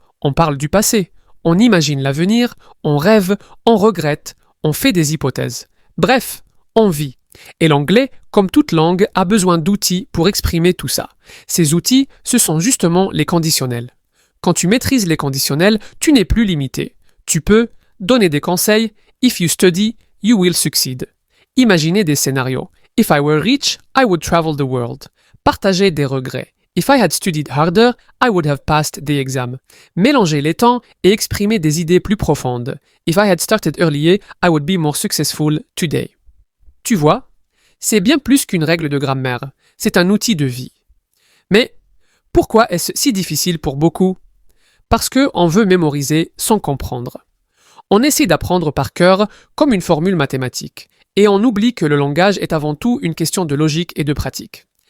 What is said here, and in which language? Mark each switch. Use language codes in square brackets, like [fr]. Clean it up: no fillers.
[fr] On parle du passé, on imagine l'avenir, on rêve, on regrette, on fait des hypothèses. Bref, on vit. Et l'anglais, comme toute langue, a besoin d'outils pour exprimer tout ça. Ces outils, ce sont justement les conditionnels. Quand tu maîtrises les conditionnels, tu n'es plus limité. Tu peux donner des conseils. [en] If you study, you will succeed. [fr] Imaginer des scénarios. [en] If I were rich, I would travel the world. [fr] Partager des regrets. [en] If I had studied harder, I would have passed the exam. [fr] Mélanger les temps et exprimer des idées plus profondes. [en] If I had started earlier, I would be more successful today. [fr] Tu vois, c'est bien plus qu'une règle de grammaire. C'est un outil de vie. Mais pourquoi est-ce si difficile pour beaucoup ? Parce qu'on veut mémoriser sans comprendre. On essaie d'apprendre par cœur comme une formule mathématique. Et on oublie que le langage est avant tout une question de logique et de pratique.